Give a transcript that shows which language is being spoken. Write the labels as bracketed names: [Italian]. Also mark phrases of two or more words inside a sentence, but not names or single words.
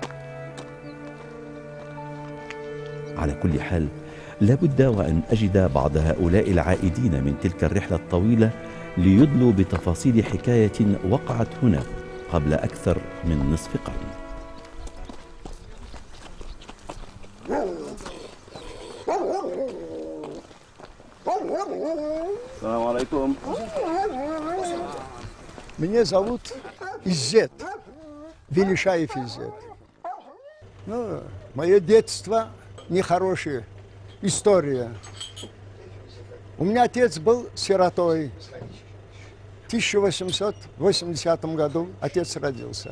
[Arabic] على كل حال، لابد وأن أجد بعض هؤلاء العائدين من تلك الرحلة الطويلة ليدلوا بتفاصيل حكاية وقعت هنا قبل أكثر من نصف قرن. السلام عليكم. [Russian] Меня зовут Иззет, Велишаев Иззет. Ну, мое детство нехорошая история. У меня отец был сиротой. В 1880 году отец родился.